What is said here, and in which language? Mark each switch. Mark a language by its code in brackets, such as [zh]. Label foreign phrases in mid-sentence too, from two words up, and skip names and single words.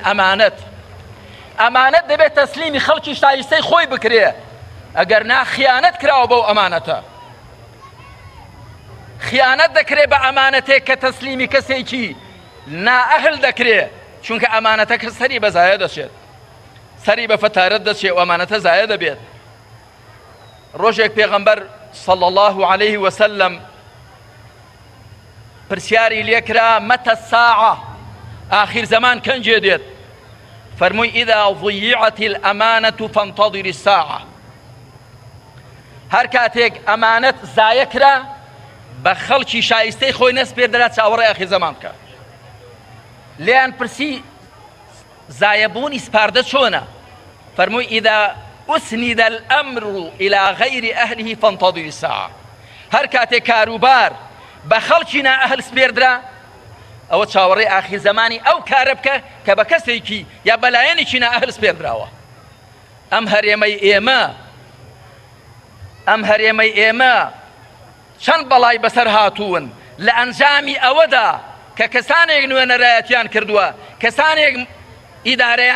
[ckb] ئەمانەت دەبێت تەسلیمی خەڵکی شایستەی خۆی بکرێ، ئەگەر نا خیانەت کراوە بەو ئەمانەتە. خیانەت دەکرێت بە ئەمانەتێک کە تەسلیمی کەسێکی نائەهل دەکرێت چونکە ئەمانەتە کە سەری بە زایە دەچێت سەری بە فەتارەت دەچێت و ئەمانەتە زایە دەبێت. ڕۆژێک پێغەمبەر [ar] صلى الله عليه وسلم [ckb] پرسیاری لێکرا [ar] متى الساعة [ckb] آخر زمان کەنجێ دێت فەرمووی [ar] إذا ضيعت الأمانة فانتظر الساعة [ckb] هەر کاتێک ئەمانەت زایە کرا بە خەڵکی شایستەی خۆی نەس پێدرا چاوەڕێی ئاخر زەمان بکە. لێیان پرسی زایەبوونی سپاردە چۆنە؟ فەرمووی [ar] إذا أسند الأمر إلى غير أهله فانتظر الساعة [ckb] هەر کاتێک کاروبار بە خەڵکی نائەهل سپێردرا ئەوە چاوەڕێی ئاخر زەمانی ئەو کارە بکە کە بە کەسێکی یا بەلایەنێکی نائەهل سپێردراوە. ئەم هەرێمەی ئێمە چەند بەڵای بەسەر هاتوون لە ئەنجامی ئەوەدا کە کەسانێک نوێنەرایەتیان کردووە کەسانێک ئیدارەیان